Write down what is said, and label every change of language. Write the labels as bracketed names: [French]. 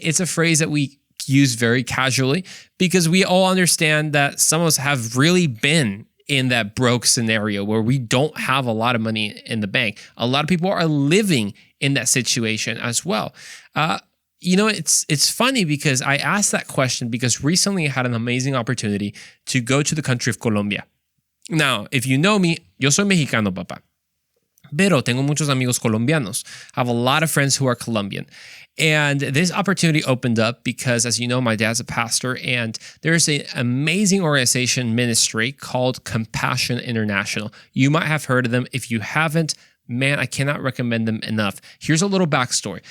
[English] It's a phrase that we use very casually because we all understand that some of us have really been in that broke scenario where we don't have a lot of money in the bank. A lot of people are living in that situation as well. It's funny because I asked that question because recently I had an amazing opportunity to go to the country of Colombia. Now, if you know me, [Spanish] yo soy mexicano, papá. Pero tengo muchos amigos colombianos. [English] I have a lot of friends who are Colombian. And this opportunity opened up because, as you know, my dad's a pastor, and there's an amazing organization ministry called Compassion International. You might have heard of them. If you haven't, man, I cannot recommend them enough. Here's a little backstory.